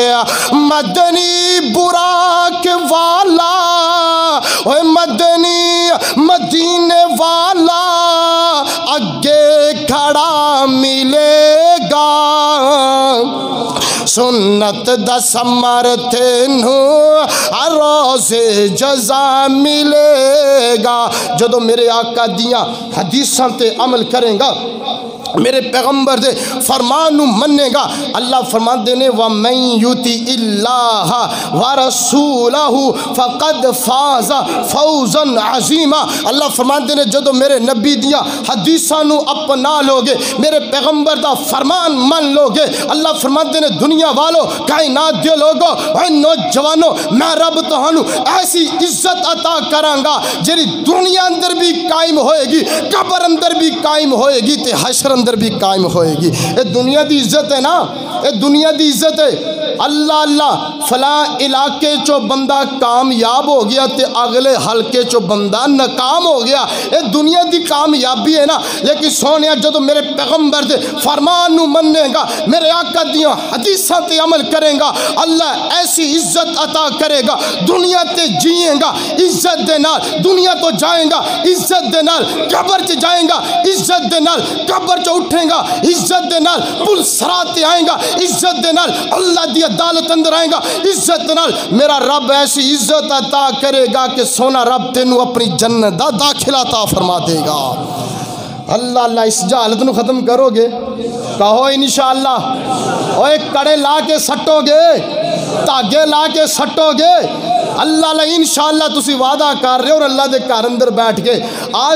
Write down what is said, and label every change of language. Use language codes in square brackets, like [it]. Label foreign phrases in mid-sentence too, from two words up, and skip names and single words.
[pa] مدنی براق والا مدنی مدینے والا اگے کھڑا ملے گا. سنت دا ثمر تینو روز جزا ملے گا. جدو میرے آقا دیاں حدیثاں تے عمل کریں گا میرے پیغمبر دے فرمان مننے گا اللہ فرماندے نے [ar] وَمَن يُطِعِ اللَّهَ وَرَسُولَهُ فَقَدْ فَازَ فَوْزًا عَظِيمًا [pa] اللہ فرماندے نے جدو میرے نبی دیا حدیثاں نو اپنا لوگے میرے پیغمبر دا فرمان من لوگے اللہ فرماندے نے دنیا والو کائنات دے لوگو اے نوجوانو میں رب تہانو ایسی عزت عطا کرانگا جری دنیا اندر بھی قائم ہوئے گی قبر اندر بھی قائم ہوئے گی تے حشر اندر بھی قائم ہوئے گی اے دنیا دی عزت ہے نا اے دنیا دی عزت ہے اللہ اللہ فلاں علاقے چو بندہ کامیاب ہو گیا تے اگلے حلقے چو بندہ ناکام ہو گیا اے دنیا دی کامیابی ہے نا لیکن سونیا جدو میرے پیغمبر دے فرمان نو مننے گا میرے آقا دیاں حدیثاں تے عمل کریں گا اللہ ایسی عزت عطا کرے گا دنیا تے جیئیں گا عزت دے نال دنیا تو جائیں گا عزت دے نال قبر چ جائیں گا عزت دے نال قبر چ اٹھیں گا عزت دے نال پل صراط تے آئیں گا عزت دے نال اللہ دی عدالت اندر آئیں گا عزت دے نال میرا رب ایسی عزت عطا کرے گا کہ سونا رب تینو اپنی جنت دا داخلہ عطا فرما دے گا اللہ اللہ اس جہالت نو ختم کرو گے کہو انشاءاللہ اوہ کڑے لا کے سٹو گے تاگے لا کے سٹو گے اللہ اللہ انشاءاللہ تسی وعدہ کر رہے اور اللہ دے گھر اندر بیٹھ کے آج